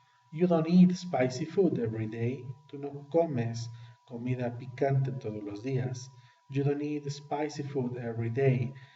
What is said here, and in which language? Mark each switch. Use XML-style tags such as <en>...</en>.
<en>You don't eat spicy food every day.</en> <es>Tú no comes comida picante todos los días.</es> <en>You don't eat spicy food every day.</en>